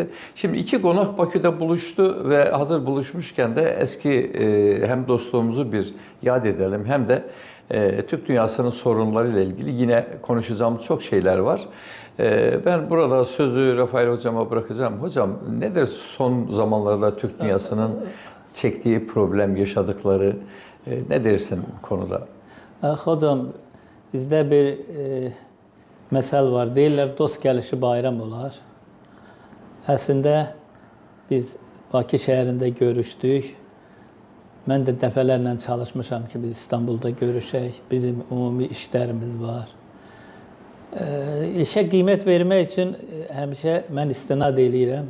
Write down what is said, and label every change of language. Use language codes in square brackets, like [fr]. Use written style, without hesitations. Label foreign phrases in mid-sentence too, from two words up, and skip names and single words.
[tr] Şimdi iki konak Bakü'de buluştu ve hazır buluşmuşken de eski hem dostluğumuzu bir yad edelim hem de Türk dünyasının sorunlarıyla ilgili yine konuşacağımız çok şeyler var. Ben burada sözü Rafael Hocam'a bırakacağım. Hocam nedir son zamanlarda Türk dünyasının çektiği problem, yaşadıkları ne dersin bu konuda? Hocam, [az] bizdə bir məsəl var. Deyirlər, dost gəlişi bayram olar. Əslində, biz Bakı şəhərində görüşdük. Mən də dəfələrlə çalışmışam ki, biz İstanbulda görüşək. Bizim ümumi işlərimiz var. İşə qiymət vermək üçün həmişə mən istinad eləyirəm.